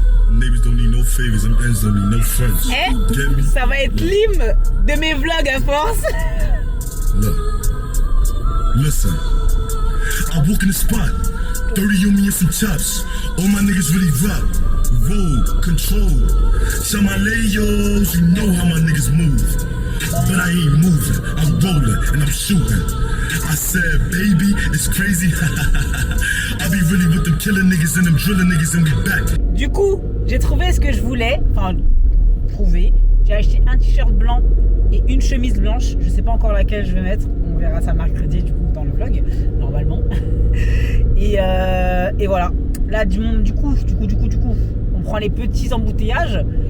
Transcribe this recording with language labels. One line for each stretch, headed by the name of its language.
English: Neighbors don't need no favors, them ends don't need no friends.
French: Ça va être l'hymne de mes vlogs à force.
English: Look, listen, I walk in the spot, 30 on me and some chops. All my niggas really rock, roll, control. Some my layos, you know how my niggas move. But I ain't moving, I'm rolling and I'm shooting. I said, baby, it's crazy. I be really with them killing niggas and them drilling niggas and we back.
French: Du coup, j'ai trouvé ce que je voulais. Enfin, trouvé. J'ai acheté un t-shirt blanc et une chemise blanche. Je sais pas encore laquelle je vais mettre. On verra ça mercredi du coup dans le vlog, normalement. Et voilà. Là, du coup, on prend les petits embouteillages.